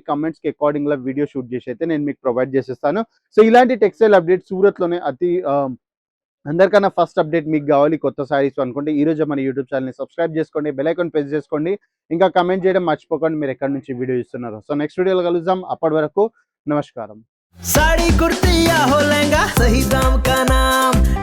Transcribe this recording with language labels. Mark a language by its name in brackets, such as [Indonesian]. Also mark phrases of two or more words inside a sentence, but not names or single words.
[Telugu] కమెంట్స్కి అకార్డింగ్గా [English] video shoot [Telugu] చేసి అయితే నేను మీకు ప్రొవైడ్ చేసేస్తాను. సో ఇలాంటి [English] textile update [Telugu] సూరత్లోనే అందరికన్నా [English] first update [Telugu] మీకు కావాలి కొత్త సారీస్ అనుకుంటే ఈ రోజు మన యూట్యూబ్ ఛానల్ని సబ్స్క్రైబ్ చేసుకోండి, [English] bell icon press [Telugu] చేసుకోండి, ఇంకా కమెంట్ చేయడం మర్చిపోకండి మీరు ఎక్కడి నుంచి వీడియో ఇస్తున్నారు. సో [English] next video [Telugu] కలుద్దాం, అప్పటి వరకు నమస్కారం. [Hindi] साड़ी कुर्ती या हो लहंगा, सही दाम का नाम